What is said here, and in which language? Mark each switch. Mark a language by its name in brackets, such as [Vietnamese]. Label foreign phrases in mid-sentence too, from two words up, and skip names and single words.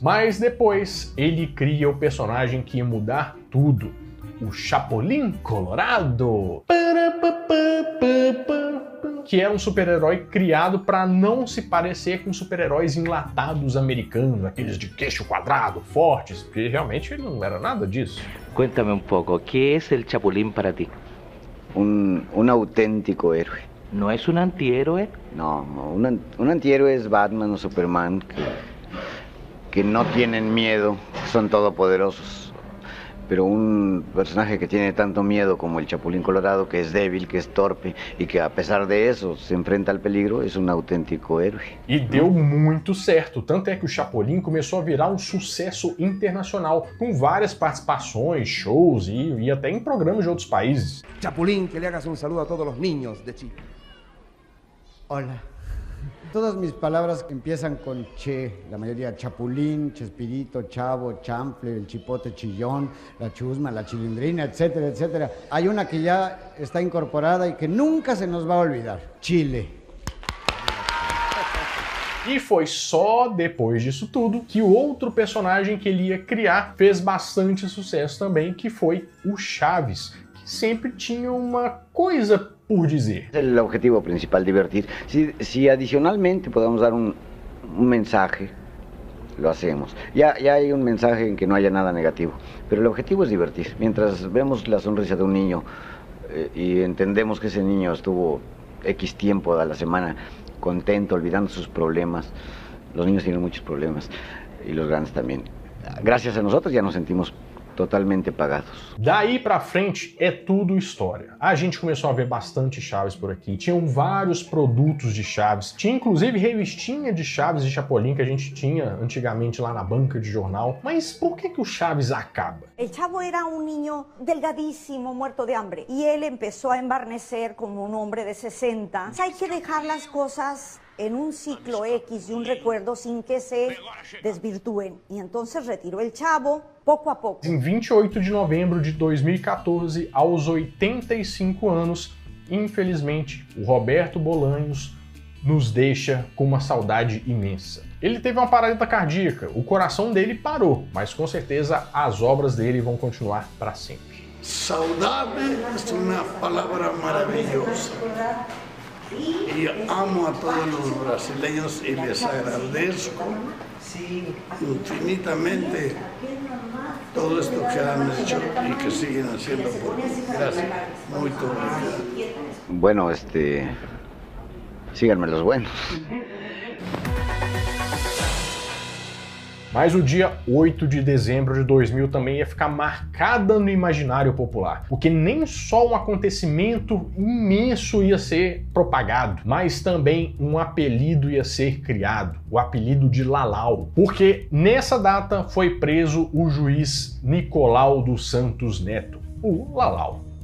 [Portuguese] Mas depois ele cria o personagem que ia mudar tudo, o Chapulín Colorado, que era um super-herói criado para não se parecer com super-heróis enlatados americanos, aqueles de queixo quadrado, fortes, porque realmente ele não era nada disso. [Spanish] Cuéntame un poco, ¿qué es el Chapulín para ti? Un auténtico héroe. ¿No es un antihéroe? No, un antihéroe es Batman o Superman que no tienen miedo, son todopoderosos. Pero un personaje que tiene tanto miedo como el Chapulín Colorado, que es débil, que es torpe y que a pesar de eso se enfrenta al peligro, es un auténtico héroe. [Portuguese] E deu muito certo, tanto é que o Chapolin começou a virar um sucesso internacional, com várias participações, shows e até em programas de outros países. [Spanish] Chapulín, que le hagas un saludo a todos los niños de Chile. Hola. Todas mis palabras empiezan con che, la mayoría Chapulín, Chespirito, Chavo, Chample, el Chipote Chillón, la Chusma, la Chilindrina, etcétera, etcétera. Hay una que ya está incorporada y que nunca se nos va a olvidar, Chile. [Portuguese] E foi só depois disso tudo que o outro personagem que ele ia criar fez bastante sucesso também, que foi o Chaves, que sempre tinha uma coisa por dizer. [Spanish] El objetivo principal, divertir. Si adicionalmente podemos dar un mensaje, lo hacemos. Ya hay un mensaje en que no haya nada negativo, pero el objetivo es divertir. Mientras vemos la sonrisa de un niño y entendemos que ese niño estuvo X tiempo a la semana contento, olvidando sus problemas. Los niños tienen muchos problemas y los grandes también. Gracias a nosotros ya nos sentimos totalmente pagados. [Portuguese] Daí pra frente é tudo história. A gente começou a ver bastante Chaves por aqui, tinham vários produtos de Chaves, tinha inclusive revistinha de Chaves e Chapolin que a gente tinha antigamente lá na banca de jornal. Mas por que o Chaves acaba? [Spanish] El Chavo era un niño delgadísimo, muerto de hambre, y él empezó a embarnecer como un hombre de 60. Hay que dejar las cosas en un ciclo X de un recuerdo sin que se desvirtúen. Y entonces retiró el Chavo [Portuguese] pouco a pouco. Em 28 de novembro de 2014, aos 85 anos, infelizmente, o Roberto Bolanhos nos deixa com uma saudade imensa. Ele teve uma parada cardíaca, o coração dele parou, mas com certeza as obras dele vão continuar para sempre. Saudade é uma palavra maravilhosa. [Spanish] Y amo a todos los brasileños y les agradezco infinitamente todo esto que han hecho y que siguen haciendo por mí. Gracias. Muy obrigado. Bueno, síganme los buenos. [Portuguese] Mas o dia 8 de dezembro de 2000 também ia ficar marcada no imaginário popular, porque nem só um acontecimento imenso ia ser propagado, mas também um apelido ia ser criado, o apelido de Lalau, porque nessa data foi preso o juiz Nicolau dos Santos Neto, o Lalau.